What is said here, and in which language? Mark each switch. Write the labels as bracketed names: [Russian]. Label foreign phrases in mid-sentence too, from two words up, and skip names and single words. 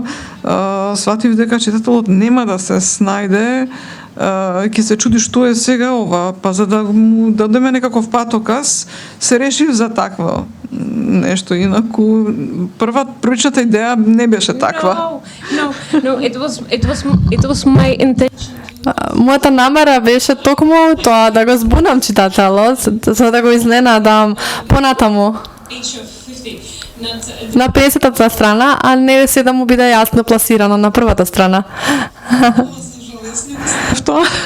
[Macedonian] Сватив дека читателот нема да се снајде, ќе се чуди што е сега ова, па за да му дадеме некаков патоказ, се решив за такво нешто. Инаку првичната идеја не беше таква. [English] No, it was my intention. [Macedonian] Мојата намера беше токму тоа да го збунам читателот, за да го изненадам понатаму на 50-та страна, а не се да му биде јасно пласирано на првата страна. Што?